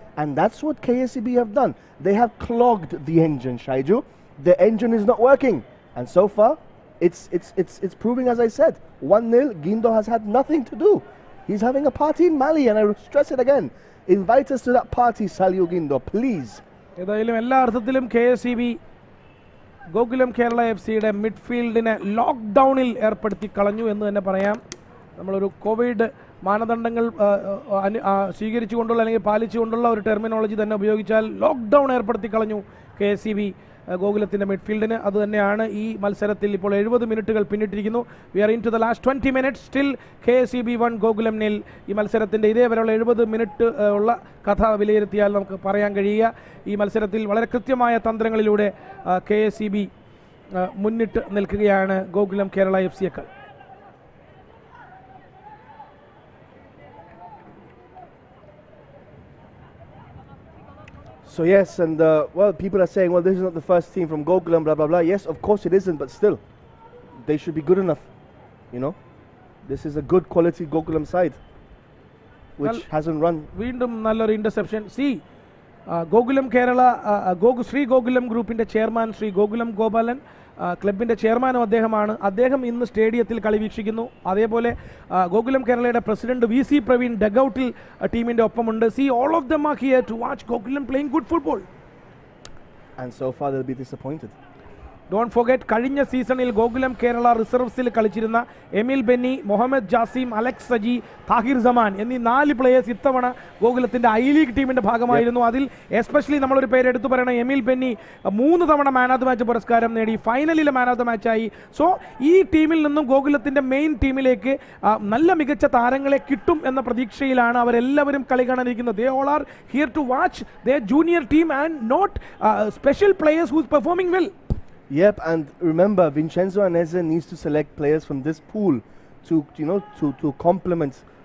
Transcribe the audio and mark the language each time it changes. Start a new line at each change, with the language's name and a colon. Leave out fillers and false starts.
English: And that's what KSEB have done. They have clogged the engine, Shaiju. The engine is not working. And so far, it's proving, as I said, 1-0. Gindo has had nothing to do. He's having a party in Mali, and I stress it again. Invite us to that party, Saliu Gindo, please.
Malayalam: ഏതായാലും എല്ലാ അർത്ഥത്തിലും KSEB Gokulam Kerala FC-യുടെ മിഡ്ഫീൽഡിനെ ലോക്ക്ഡൗണിൽ ഏർപ്പെടുത്തി കളഞ്ഞു എന്ന് തന്നെ പറയാം. നമ്മളൊരു Covid മാനദണ്ഡങ്ങൾ സ്വീകരിച്ചുകൊണ്ടുള്ള അല്ലെങ്കിൽ പാലിച്ചുകൊണ്ടുള്ള ഒരു ടെർമിനോളജി തന്നെ ഉപയോഗിച്ചാൽ ലോക്ക്ഡൗൺ ഏർപ്പെടുത്തി കളഞ്ഞു KSEB ഗോകുലത്തിൻ്റെ മിഡ്ഫീൽഡിന്. അതുതന്നെയാണ് ഈ മത്സരത്തിൽ ഇപ്പോൾ 70 മിനിറ്റുകൾ പിന്നിട്ടിരിക്കുന്നു.
English: We are into the last 20 minutes.
Malayalam: Still KSEB 1 Gokulam 0. ഈ മത്സരത്തിൻ്റെ ഇതേവരെയുള്ള 70 മിനിറ്റ് ഉള്ള കഥ വിലയിരുത്തിയാൽ നമുക്ക് പറയാൻ കഴിയുക ഈ മത്സരത്തിൽ വളരെ കൃത്യമായ തന്ത്രങ്ങളിലൂടെ KSEB മുന്നിട്ട് നിൽക്കുകയാണ് Gokulam Kerala FC-യേക്കാൾ.
English: So yes, and well, people are saying, well, this is not the first team from Gokulam, blah, blah, blah. Yes, of course it isn't, but still, they should be good enough, you know. This is a good quality Gokulam side, which hasn't run.
Malayalam: വീണ്ടും നല്ലൊരു interception. Gokulam Kerala Shri Gokulam ഗ്രൂപ്പിൻ്റെ chairman Shri Gokulam Gopalan ക്ലബിൻ്റെ ചെയർമാനും അദ്ദേഹമാണ്. അദ്ദേഹം ഇന്ന് സ്റ്റേഡിയത്തിൽ കളി വീക്ഷിക്കുന്നു. അതേപോലെ ഗോകുലം കേരളയുടെ പ്രസിഡന്റ് VC പ്രവീൺ ഡഗൌട്ടിൽ ടീമിൻ്റെ ഒപ്പമുണ്ട്.
English: all of them are here to watch Gokulam playing good football. And so far they'll be disappointed. Don't forget
Malayalam: കഴിഞ്ഞ സീസണിൽ ഗോകുലം കേരള റിസർവ്സിൽ കളിച്ചിരുന്ന എമിൽ ബെന്നി, മുഹമ്മദ് ജാസിം, അലക്സ് സജി, താഹിർ സമാൻ എന്നീ 4 പ്ലേയേഴ്സ് ഇത്തവണ ഗോകുലത്തിൻ്റെ ഐ ലീഗ് ടീമിൻ്റെ ഭാഗമായിരുന്നു. അതിൽ എസ്പെഷ്യലി നമ്മളൊരു പേര് എടുത്തു പറയണം, എമിൽ ബെന്നി 3 തവണ മാൻ ഓഫ് ദ മാച്ച് പുരസ്കാരം നേടി, ഫൈനലിലെ മാൻ ഓഫ് ദ മാച്ചായി. സോ ഈ ടീമിൽ നിന്നും ഗോകുലത്തിൻ്റെ മെയിൻ ടീമിലേക്ക് നല്ല മികച്ച താരങ്ങളെ കിട്ടും എന്ന പ്രതീക്ഷയിലാണ് അവരെല്ലാവരും കളി കാണാനിരിക്കുന്നത്.
English: They all are here to watch the junior team and not special players who's performing well. Yep, and remember, Vincenzo Anese needs to select players from this pool to complement.